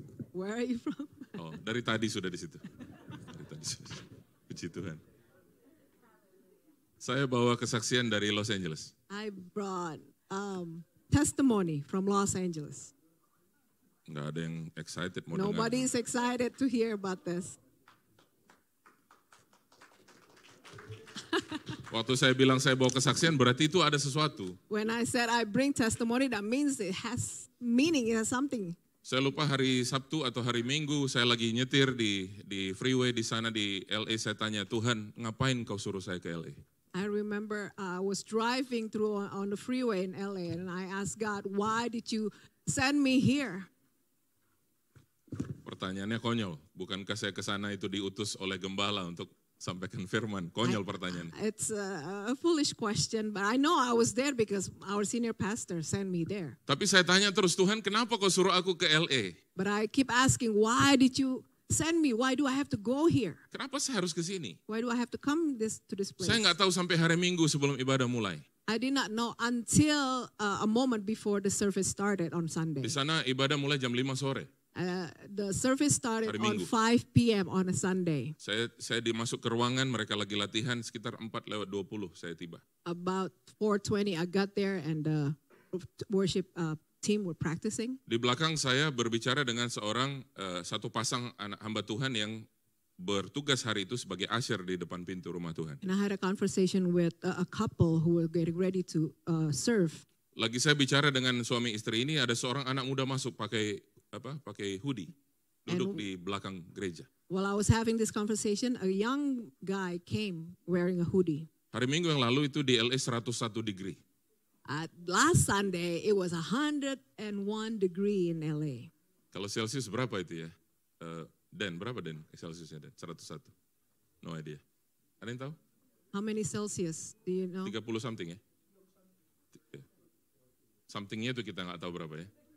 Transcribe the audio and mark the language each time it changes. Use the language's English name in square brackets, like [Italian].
[English] Where are you from? [Indonesian] Oh, dari tadi sudah di situ. Dari tadi sudah. Puji Tuhan. Saya bawa kesaksian dari Los Angeles. [English] I brought testimony from Los Angeles. [Indonesian] Nggak ada yang excited mau dengar. [English] Nobody is excited to hear about this. [Indonesian] Waktu saya bilang saya bawa kesaksian berarti itu ada sesuatu. [English] When I said I bring testimony, that means it has meaning, it has something. [Indonesian] Saya lupa hari Sabtu atau hari Minggu saya lagi nyetir di freeway di sana di LA, saya tanya, Tuhan ngapain kau suruh saya ke LA? [English] I remember I was driving through on the freeway in LA and I asked God, why did you send me here? [Indonesian] Pertanyaannya konyol, bukankah saya ke sana itu diutus oleh gembala untuk sampaikan firman? Konyol pertanyaan. [English] It's a foolish question, but I know I was there because our senior pastor sent me there. [Indonesian] Tapi saya tanya terus, Tuhan kenapa kau suruh aku ke LA? [English] But I keep asking, why did you send me? Why do I have to go here? [Indonesian] Kenapa saya harus ke sini? [English] Why do I have to come to this place? [Indonesian] Saya nggak tahu sampai hari Minggu sebelum ibadah mulai. [English] I did not know until a moment before the service started on Sunday. [Indonesian] Di sana ibadah mulai jam 5 sore. [English] The service started [Indonesian] Hari [English] on [Indonesian] Minggu. [English] 5 p.m. on a Sunday. [Indonesian] Saya dimasuk ke ruangan, mereka lagi latihan sekitar 4:20 saya tiba. [English] About 4:20 I got there and the worship team were practicing. [Indonesian] Di belakang saya berbicara dengan satu pasang anak hamba Tuhan yang bertugas hari itu sebagai usher di depan pintu rumah Tuhan. [English] And I had a conversation with a couple who were getting ready to serve. [Indonesian] Lagi saya bicara dengan suami istri ini, ada seorang anak muda masuk pakai hoodie, duduk di belakang gereja. [English] While I was having this conversation, a young guy came wearing a hoodie. [Indonesian] Hari Minggu yang lalu itu di LA 101 degree. [English] Last Sunday, it was 101 degree in LA. [Indonesian] Kalau Celsius berapa itu ya? Berapa Den Celsiusnya Den? 101? [English] No idea. [Indonesian] Ada yang tahu? [English] How many Celsius do you know? [Indonesian] 30 something ya? Somethingnya itu kita nggak tahu berapa ya.